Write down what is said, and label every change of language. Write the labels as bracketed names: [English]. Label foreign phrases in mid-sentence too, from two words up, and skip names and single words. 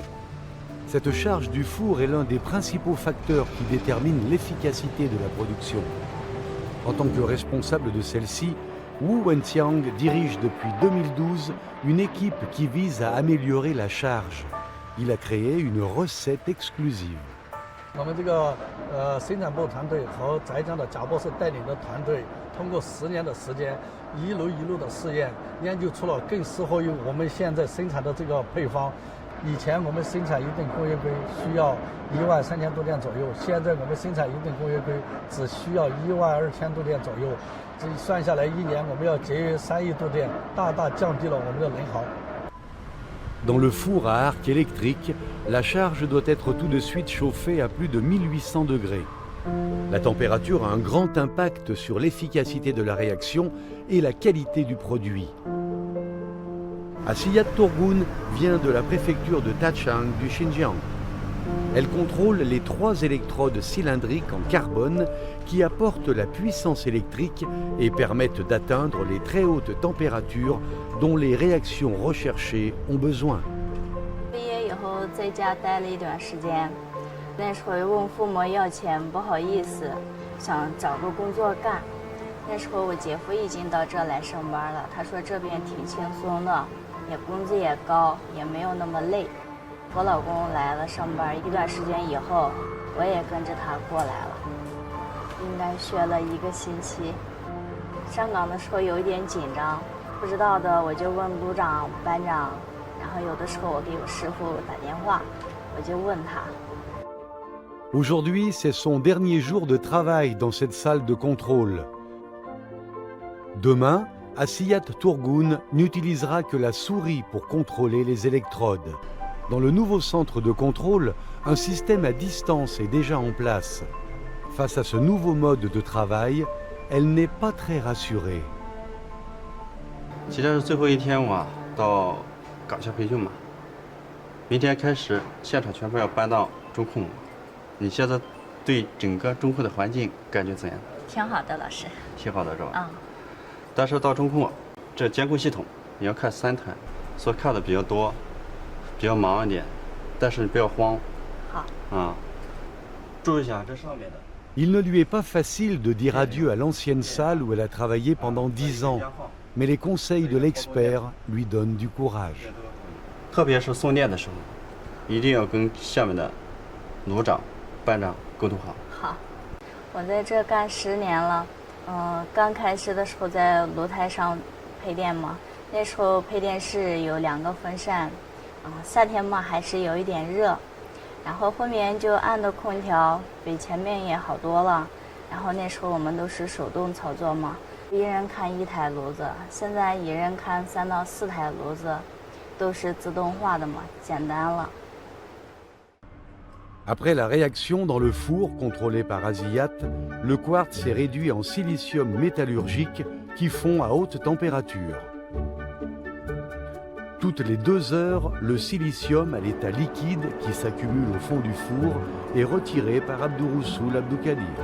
[French] Cette charge du four est l'un des principaux facteurs qui détermine l'efficacité de la production. En tant que responsable de celle-ci, Wu Wenqiang dirige depuis 2012 une équipe qui vise à améliorer la charge. Il a créé une recette exclusive. [Chinese] 我们这个生产部团队和浙江的贾博士带领的团队，通过10年的时间，一路的试验，研究出了更适合于我们现在生产的这个配方。以前我们生产一吨工业硅需要13000度电左右，现在我们生产一吨工业硅只需要12000度电左右。这算下来，1年我们要节约3亿度电，大大降低了我们的能耗。 [French] Dans le four à arc électrique, la charge doit être tout de suite chauffée à plus de 1800 degrés. La température a un grand impact sur l'efficacité de la réaction et la qualité du produit. Asiyat Turgun vient de la préfecture de Tachang du Xinjiang. Elle contrôle les 3 électrodes cylindriques en carbone qui apportent la puissance électrique et permettent d'atteindre les très hautes températures dont les réactions recherchées ont besoin. [Chinese] 毕业以后在家待了一段时间，那时候问父母要钱，不好意思，想找个工作干。那时候我姐夫已经到这来上班了，他说这边挺轻松的，也工资也高，也没有那么累。我老公来了上班一段时间以后，我也跟着他过来了，应该学了1个星期。上岗的时候有一点紧张。 不知道的我就问组长、班长，然后有的时候我给我师傅打电话，我就问他。 [French] Aujourd'hui, c'est son dernier jour de travail dans cette salle de contrôle. Demain, Asiyat Turgun n'utilisera que la souris pour contrôler les électrodes. Dans le nouveau centre de contrôle, un système à distance est déjà en place. Face à ce nouveau mode de travail, elle n'est pas très rassurée. [Chinese] 今天是最后一天，我到岗下培训嘛。明天开始，现场全部要搬到中控。你现在对整个中控的环境感觉怎样？挺好的，老师。挺好的是吧？啊。但是到中控，这监控系统你要看3台，所以看的比较多，比较忙一点，但是你不要慌。好。啊。注意一下这上面的。 [French] Il ne lui est pas facile de dire adieu à l'ancienne salle où elle a travaillé pendant 10 ans. Mais les conseils de l'expert lui donnent du courage. [Chinese] 特别是送电的时候，一定要跟下面的组长、班长沟通好。好，我在这干10年了。刚开始的时候在炉台上配电嘛，那时候配电室有2个风扇，夏天嘛还是有一点热，然后后面就安的空调，比前面也好多了。然后那时候我们都是手动操作嘛。 一人看1台炉子，现在一人看3到4台炉子，都是自动化的嘛，简单了。 [French] Après la réaction dans le four contrôlé par Asiyat, le quartz est réduit en silicium métallurgique qui fond à haute température. Toutes les 2 heures, le silicium à l'état liquide qui s'accumule au fond du four est retiré par Abdurussoul Abdoukadir.